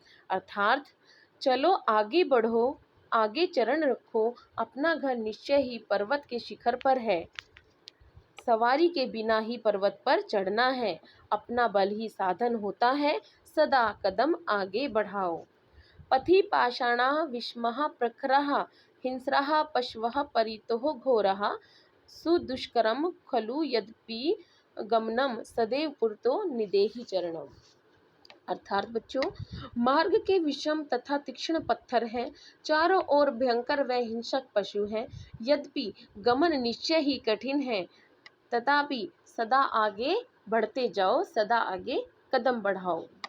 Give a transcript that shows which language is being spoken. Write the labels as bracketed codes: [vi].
[hi] अर्थात चलो आगे बढ़ो, आगे चरण रखो, अपना घर निश्चय ही पर्वत के शिखर पर है, सवारी के बिना ही पर्वत पर चढ़ना है, अपना बल ही साधन होता है, सदा कदम आगे बढ़ाओ। [sa] पथि पाषाणाः विषमाः प्रखराः हिंस्राः पशवः परितोः घोरः, सुदुष्करं खलु यद्यपि गमनम, सदैव पुरतो निधेहि चरणम। [hi] अर्थात बच्चों, मार्ग के विषम तथा तीक्ष्ण पत्थर हैं, चारों ओर भयंकर व हिंसक पशु हैं, यद्यपि गमन निश्चय ही कठिन है, तथापि सदा आगे बढ़ते जाओ, सदा आगे कदम बढ़ाओ।